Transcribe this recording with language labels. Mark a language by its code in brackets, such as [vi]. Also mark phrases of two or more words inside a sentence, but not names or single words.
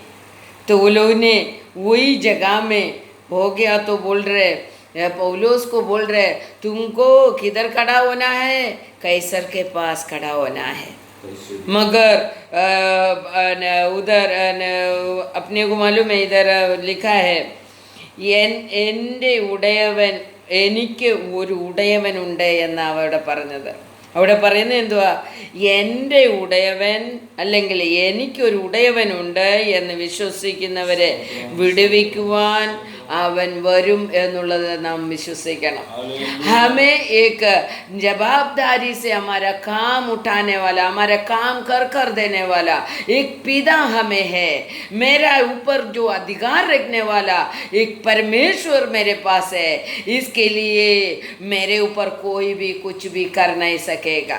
[hi] तो वो लोग ने वही जगह में हो गया तो बोल रहे पौलुस को बोल रहे तुमको किधर खड़ा होना है? कैसर के पास खड़ा होना है। मगर उधर अपने को मालूम है इधर लिखा है [ml] എൻ്റെ ഉടയവൻ എനിക്ക് ഒരു ഉടയവനുണ്ട് എന്ന് അവിടെ പറഞ്ഞത്. അവിടെ പറയുന്നത് എന്തുവാ? എൻ്റെ ഉടയവൻ അല്ലെങ്കിൽ എനിക്കൊരു ഉടയവനുണ്ട് എന്ന് വിശ്വസിക്കുന്നവരെ വിടുവിക്കുവാൻ അവൻ വരും എന്നുള്ളത് നാം വിശ്വസിക്കണം. [hi] हमें एक जवाबदारी से हमारा काम उठाने वाला, हमारा काम कर देने वाला एक पिता हमें है। मेरा ऊपर जो अधिकार रखने वाला एक परमेश्वर मेरे पास है। इसके लिए मेरे ऊपर कोई भी कुछ भी कर नहीं सकेगा।